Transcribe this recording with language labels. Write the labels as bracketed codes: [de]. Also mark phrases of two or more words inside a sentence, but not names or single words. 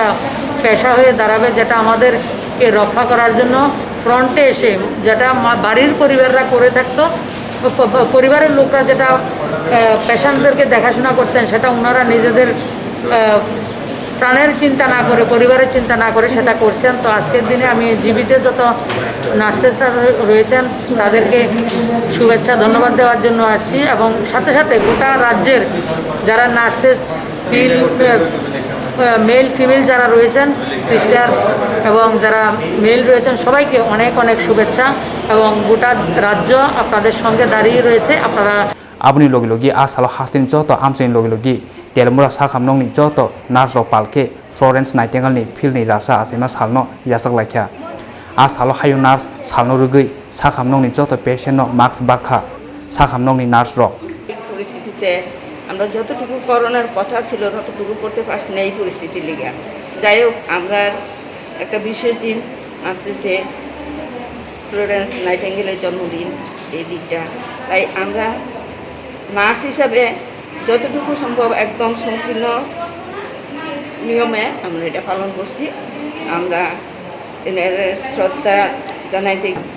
[bn] পেশা হয়ে দাঁড়াবে যেটা আমাদেরকে রক্ষা করার জন্য ফ্রন্টে এসে যেটা বাড়ির পরিবাররা করে থাকতো পরিবারের লোকরা যেটা পেশেন্টদেরকে দেখাশোনা করতেন সেটা ওনারা নিজেদের প্রাণের চিন্তা না করে পরিবারের চিন্তা না করে সেটা করছেন তো আজকের দিনে আমি জীবিত যত নার্সেস রয়েছেন তাদেরকে শুভেচ্ছা ধন্যবাদ দেওয়ার জন্য আসছি এবং সাথে সাথে গোটা রাজ্যের যারা নার্সেস [en] male female [bn] যারা রয়েছেন সিস্টার এবং যারা মেল রয়েছেন সবাইকে অনেক অনেক শুভেচ্ছা এবং গোটা রাজ্য আপনাদের সঙ্গে দাঁড়িয়ে রয়েছে আপনারা [trp] abuni logi logi a salo hastin joto amsin logi logi telmura sakham nong ni joto nurse palke Florence Nightingale ni fil ni rasa asima salno yasak laikha a salo hayu nurse salno rugui sakham nong ni joto patient no mask bakha sakham nong ni nurse ro [bn] পরিস্থিতিতে আমরা যতটুকু করোনার কথা ছিল ততটুকু করতে পারছি না এই পরিস্থিতির লিগে যাই হোক আমরা একটা বিশেষ দিন [en] nurses day [bn] ফ্লোরেন্স নাইটিঙ্গেলের জন্মদিন এই দিনটা তাই আমরা নার্স হিসাবে যতটুকু সম্ভব একদম সংকীর্ণ নিয়মে আমরা এটা পালন করছি আমরা এর শ্রদ্ধা জানাইতে